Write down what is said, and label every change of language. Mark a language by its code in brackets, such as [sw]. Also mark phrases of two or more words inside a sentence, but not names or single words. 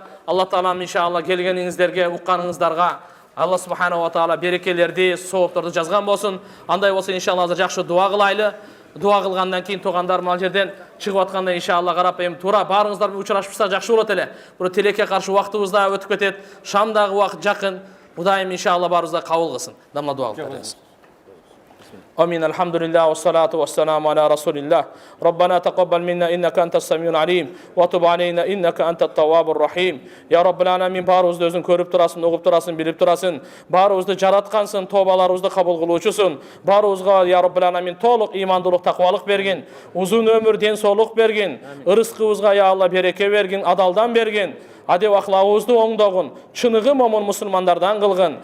[ky] Алла Таалам иншалла келгениңиздерге, укканыңыздарга Алла [ar] سبحانه وتعالى [ky] берекелерди, соопторду жазган болсун. Андай болсо иншалла азыр жакшы дуа кылайлы. Дуа кылгандан кийин тугандар мал жерден чыгып атканда иншалла карап эми туура баарыңыздар менен учурашпаса жакшы болот эле. Бул телекке каршы убактыбыз да өтүп кетет. Шамдагы убакыт жакын. Кудайым иншалла баарыбызга кабыл кылсын. Дамла дуа кылабыз. [ar] آمين الحمد لله والصلاة والسلام على رسول الله ربنا تقبل منا إنك أنت السميع العليم وتب علينا إنك أنت التواب الرحيم يا رب العالمين [ky] баарыбызды өзүң көрүп турасың, угуп турасың, билип турасың. Баарыбызды жараткансың, тобаларыбызды кабыл кылуучусуң. Баарыбызга [ar] يا رب العالمين [ky] толук имандуулук, таквалык берген, узун өмүр, ден соолук берген, ырыскыбызга я Алла береке берген, адалдан берген. Адеп ахлагыбызды оңдогун, чыныгы момун мусулмандардан кылгын.